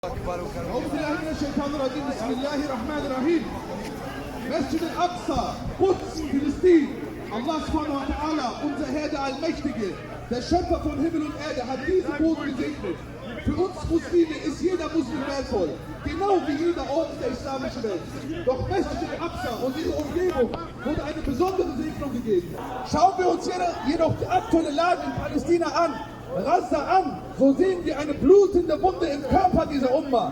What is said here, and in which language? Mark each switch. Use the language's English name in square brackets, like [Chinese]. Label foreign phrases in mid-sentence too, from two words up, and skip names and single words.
[Arabic] أعوذ بالله من الشيطان الرجيم بسم الله الرحمن الرحيم. Masjid al-Aqsa, Quds, Philistin. الله سبحانه وتعالى, [German] unser Herr der Allmächtige, der Schöpfer von Himmel und Erde, hat diesen Boden gesegnet. Für uns Muslime ist jeder Muslim wertvoll, genau wie jeder Ort der islamischen Welt. Doch Masjid al-Aqsa und ihre Umgebung wurde eine besondere Segnung gegeben. Schauen wir uns jedoch die aktuelle Lage in Palästina an, Gaza an, so sehen wir eine blutende Wunde im Körper dieser Umma.